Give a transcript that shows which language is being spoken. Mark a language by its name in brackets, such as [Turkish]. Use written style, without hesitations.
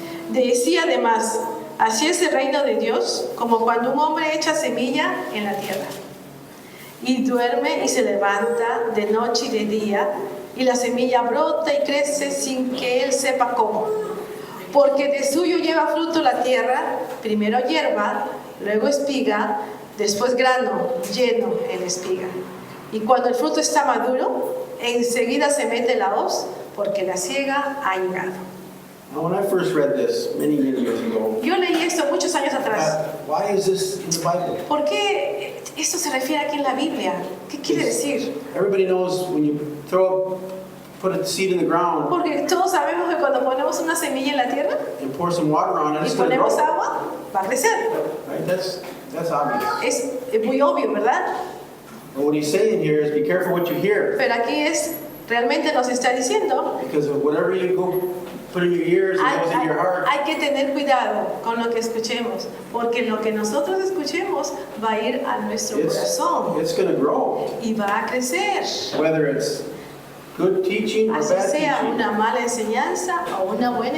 [Spanish] Decía además, así es el reino de Dios, como cuando un hombre echa semilla en la tierra y duerme y se levanta de noche y de día, y la semilla brota y crece sin que él sepa cómo. Porque de suyo lleva fruto la tierra, primero hierba, luego espiga, después grano lleno en espiga. Y cuando el fruto está maduro, enseguida se mete la hoz, porque la siega ha llegado. [English] Now, when I first read this many years ago, [Spanish] Yo leí esto muchos años atrás. [English] why is this in the Bible? [Spanish] ¿Por qué esto se refiere aquí en la Biblia? ¿Qué quiere decir? [English] Everybody knows when you put a seed in the ground [Spanish] Porque todos sabemos que cuando ponemos una semilla en la tierra [English] and pour some water on it, [Spanish] y [English] it's going to [Spanish] ponemos [English] grow. [Spanish] agua, va a crecer. [English] Right? That's obvious. [Spanish] Es muy obvio, ¿verdad? [English] But what he's saying here is be careful what you hear. [Spanish] Pero aquí realmente nos está diciendo, [English] Because of whatever you go put in your ears and goes in your heart, [Spanish] hay que tener cuidado con lo que escuchemos, porque lo que nosotros escuchemos va a ir a nuestro corazón [English] it's going to grow. [Spanish] y va a crecer. [English] Whether it's good teaching or [Spanish] Así [English] bad [Spanish] sea [English] teaching. [Spanish] una mala enseñanza o una buena